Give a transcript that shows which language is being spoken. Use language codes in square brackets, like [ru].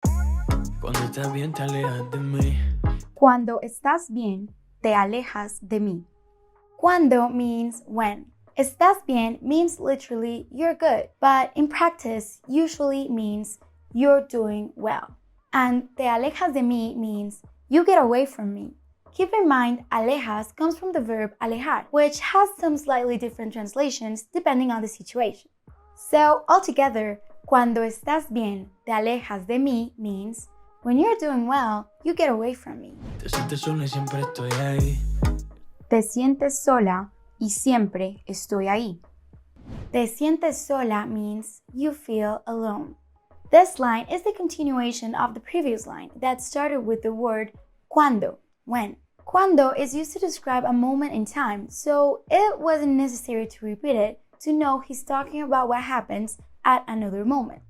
[es] Cuando estás bien, te alejas de mí. Cuando estás bien, te alejas de mí. [en] Cuando means when. [es] Estás bien [en] means literally you're good, but in practice usually means you're doing well. And [es] te alejas de mí [en] means you get away from me. Keep in mind, alejas comes from the verb alejar, which has some slightly different translations depending on the situation. So, altogether, [es] cuando estás bien, te alejas de mí [en] means when you're doing well, you get away from me. [es] Te sientes sola y siempre estoy ahí. Te sientes sola y siempre estoy ahí. Te sientes sola [en] means you feel alone. This line is the continuation of the previous line that started with the word cuando, when. Cuando is used to describe a moment in time, so it wasn't necessary to repeat it to know he's talking about what happens at another moment.